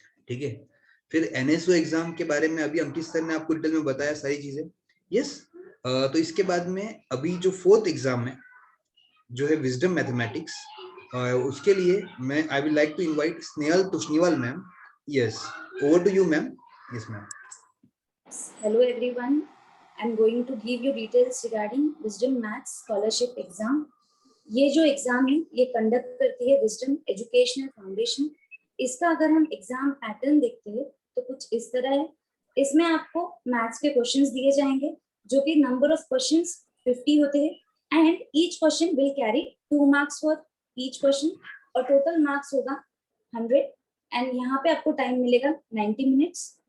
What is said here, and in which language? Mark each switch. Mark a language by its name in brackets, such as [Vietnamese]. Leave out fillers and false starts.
[Hindi] ठीक है, फिर एनएसओ एग्जाम के बारे में अभी अंकित सर ने आपको डिटेल में बताया सारी चीजें। यस, तो इसके बाद में अभी जो 4th एग्जाम है जो है विजडम मैथमेटिक्स, उसके लिए मैं [English] I will like to invite [Hindi] Snehal Toshniwal ma'am. [English] Yes, over to you ma'am. Yes ma'am. Hello everyone, I'm going to give you details regarding Wisdom Maths Scholarship Exam. [Hindi] ये जो एग्जाम है ये कंडक्ट करती है विजडम एजुकेशनल फाउंडेशन। इसका अगर हम exam pattern देखते हैं तो कुछ इस तरह है। इसमें आपको मैथ्स के क्वेश्चंस दिए जाएंगे जो कि नंबर ऑफ क्वेश्चंस 50 होते हैं [English] and each question will carry 2 marks for each question [Hindi] और टोटल मार्क्स होगा 100 एंड यहाँ पे आपको टाइम मिलेगा 90 मिनट्स।